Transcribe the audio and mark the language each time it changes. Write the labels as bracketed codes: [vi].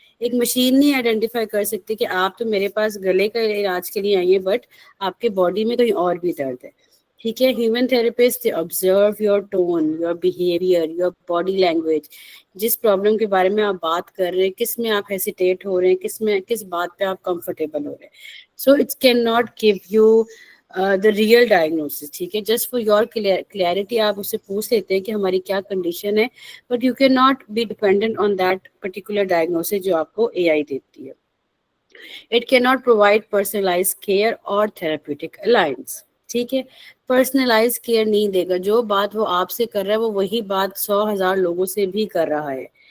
[ur] ایک مشین نہیں آئیڈینٹیفائی کر سکتی کہ آپ تو میرے پاس گلے کا علاج کے لیے آئی ہیں, بٹ آپ کے باڈی میں کہیں اور بھی درد ہے. ٹھیک ہے, [en] Human therapist observe your tone, your behaviour, your body language. [ur] جس پرابلم کے بارے میں آپ بات کر رہے ہیں, کس میں آپ ہیسیٹیٹ ہو رہے ہیں, کس بات پہ آپ کمفرٹیبل ہو رہے ہیں. [en] So it can not give you the real diagnosis. [ur] ٹھیک ہے, [en] just for your clarity [ur] آپ اس سے پوچھ لیتے ہیں کہ ہماری کیا کنڈیشن ہے, [en] but you can not be dependent on that particular diagnosis [ur] جو آپ کو اے آئی دیتی ہے. [en] It can not provide personalise care اور therapeutic alliance. [ur] ٹھیک ہے, پرسنلائز کیئر نہیں دے گا. جو بات وہ آپ سے کر رہا ہے وہ وہی بات 100,000 لوگوں سے بھی کر رہا ہے.